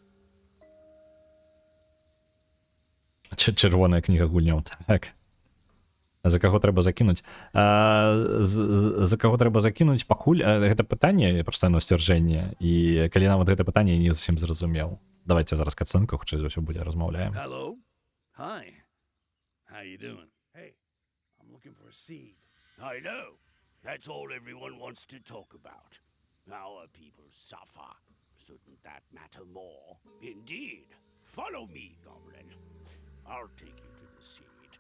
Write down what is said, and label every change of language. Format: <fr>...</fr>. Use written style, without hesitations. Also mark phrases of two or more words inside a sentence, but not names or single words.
<be>Чырвоная кніга гульняў, так. За каго трэба закінуць? За каго трэба закінуць, пакуль гэта пытанне, проста яно сцвярджэнне, і калі нават гэта пытанне, я не зусім зразумеў. Давайте зараз кацинку, хутчэй за ўсё будзе размаўляем.</be> <en>Hello? Hi. How you doing? Hey, I'm looking for a seed. I know. That's all everyone wants to talk about. Our people suffer. Shouldn't that matter more? Indeed. Follow me, Goblin. I'll take you to the seed.</en>